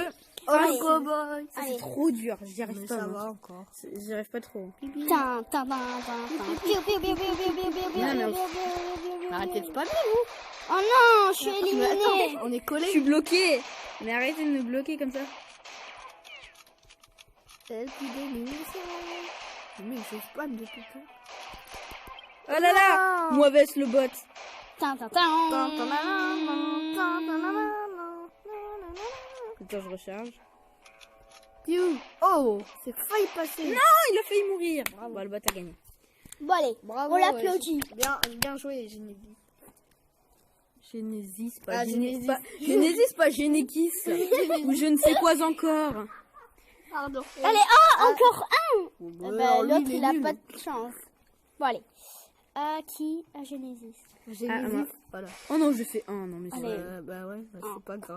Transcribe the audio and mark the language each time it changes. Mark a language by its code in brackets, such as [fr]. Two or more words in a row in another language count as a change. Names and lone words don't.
[fr] Allez. Cowboy. Ça, Allez. c'est trop dur, j'y arrive Mais pas. ça moi. va encore. J'y arrive pas trop. Tin, tin, tin, tin, tin. Piou, piou, piou, piou, piou, piou, piou, piou, Non, mais- piou, piou, piou, piou, Arrêtez de piou. spammer, Oh non, je suis vous. Mais éliminée. attendez, on est Je collés. suis bloqué. Mais arrêtez de me bloquer comme ça. Elle qui dénonce. Mais je spam de tout temps. Oh là là, mauvaise le bot. Tin, tin, tin. Attends, je recharge. Oh, c'est failli passer. Ah, il a failli mourir. Bon, le bot a gagné. Bon, allez, Bravo. on l'applaudit. Bien joué, Genesis. Genesis, pas Ah, Genesis. Genesis. Genesis, pas Genesis. Ou je ne sais quoi encore. Pardon. Allez, encore un. Bah, L'autre, lui, il a nul. pas de chance. Bon, allez. Qui a Genesis? Genesis. Ah, moi. Voilà. Oh non, j'ai fait un. Non, mais c'est Allez. Bah ouais, bah, c'est pas grave.